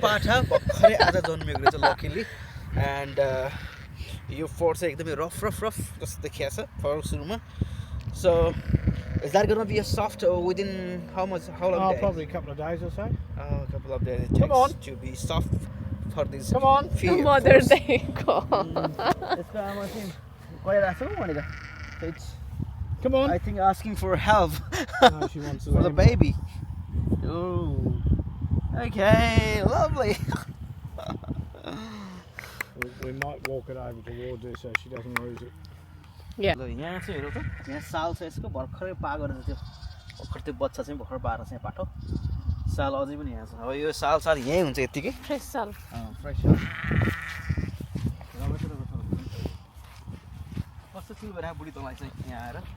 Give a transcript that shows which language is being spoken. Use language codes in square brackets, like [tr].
[ne] पाठा भर्खरै आज जन्मेको रहेछ लकीली एन्ड यो फर चाहिँ एकदमै रफ जस्तो देखिया छ फर सुरुमा. [en] So is that going to be a soft within how long days? Probably a couple of days or so. A couple of days it Come takes on. to be soft for this. Come on. Mother's Day ko. [ne] यसको आमा चाहिँ गइरहेको छ भनेर. [en] So it's Come on. I think asking for help No, she wants for the baby. Oh. Okay, lovely. We might walk it over towards her so she doesn't lose it. Yeah. [ne] ल यहाँ चाहिँ हेरौ त यहाँ साल छ यसको भर्खरै पाएको रहेछ त्यो भर्खर त्यो बच्चा चाहिँ भर्खर पाएर चाहिँ पाठो साल अझै पनि यहाँ छ. अब यो साल यहीँ हुन्छ यतिकै [en] Fresh sal. [ne] फ्रेस हो. कस्तो फिल भइरहेको बुढी तँलाई चाहिँ यहाँ आएर?